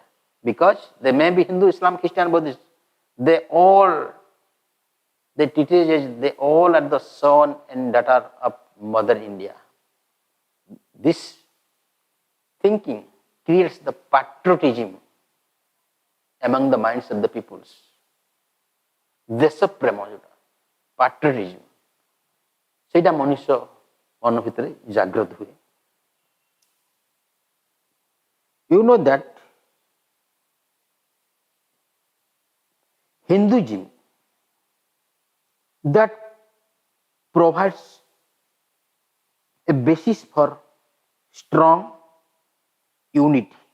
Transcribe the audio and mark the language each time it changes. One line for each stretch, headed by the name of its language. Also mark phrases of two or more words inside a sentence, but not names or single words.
English: Because they may be Hindu, Islam, Christian, Buddhist, they all treat it as they all are the son and daughter of Mother India. This thinking creates the patriotism among the minds of the peoples.
Odia: ଦେଶପ୍ରେମ ଯୋଉଟା patriotism, ସେଇଟା ମନୁଷ୍ୟ ମନ ଭିତରେ ଜାଗ୍ରତ ହୁଏ.
English: You know that Hinduism that provides a basis for strong unity,